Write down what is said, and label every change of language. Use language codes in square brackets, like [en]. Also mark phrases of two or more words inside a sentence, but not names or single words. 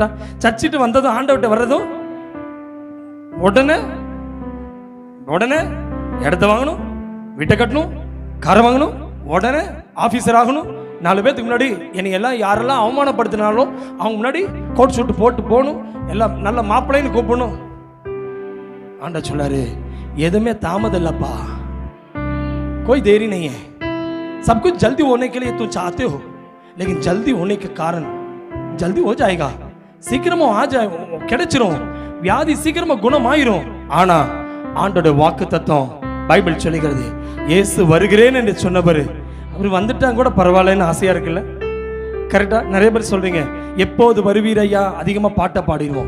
[ta] சர்ச்சிட்டு வந்ததும் ஆண்டவர்கிட்ட வர்றதும் உடனே உடனே இடத்த வாங்கணும், வீட்டை கட்டணும், காரை வாங்கணும், உடனே ஆபீசர் ஆகணும். 4 பேத்துக்கு முன்னாடி என்னை எல்லாம் யாரெல்லாம் அவமானப்படுத்தினாலும் அவங்க முன்னாடி கோட் சூட்டு போட்டு போகணும், எல்லாம் நல்ல மாப்பிள்ளைன்னு கூப்பிடணும். ஆண்டா சொல்லாரு எதுவுமே தாமதம் இல்லப்பா, [hi] कोई देरी नहीं है, सब कुछ जल्दी होने के लिए तुम चाहते हो, लेकिन जल्दी होने के कारण जल्दी हो जाएगा. [ta] சீக்கிரமா கிடைச்சிரும், வியாதி சீக்கிரமா குணமாயிரும். ஆனா ஆண்டோட வாக்கு தத்துவம் பைபிள் சொல்லுகிறது, இயேசு வருகிறேன் என்று சொன்னவர் அவர் வந்துட்டாங்க கூட பரவாயில்லன்னு ஆசையா இருக்குல்ல. கரெக்டா? நிறைய பேர் சொல்றீங்க எப்போது வருவீர் ஐயா, அதிகமா பாட்டை பாடிடுவோம்.